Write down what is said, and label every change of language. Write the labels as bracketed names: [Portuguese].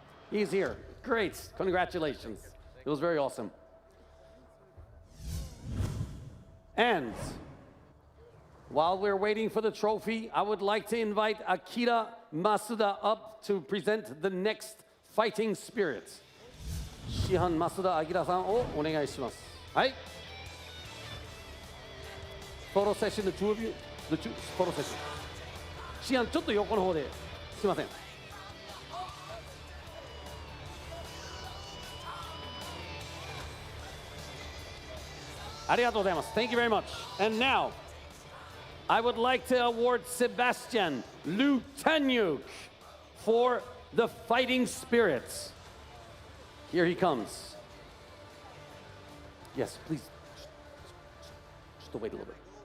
[English] He's here. Great. Congratulations. It was very awesome. And while we're waiting for the trophy, I would like to invite Akira Masuda up to present the next fighting spirit. [Japanese] Shihan Masuda Akira-sanをお願いします。はい。 [English] Photo session, the two of you. Photo session. [Japanese] Shihan, ちょっと横の方で。すいません。ありがとうございます。 [English] Thank you very much. And now, I would like to award Sebastian Lutaniuc for the fighting spirits. Here he comes. Yes, please. Just wait a little bit.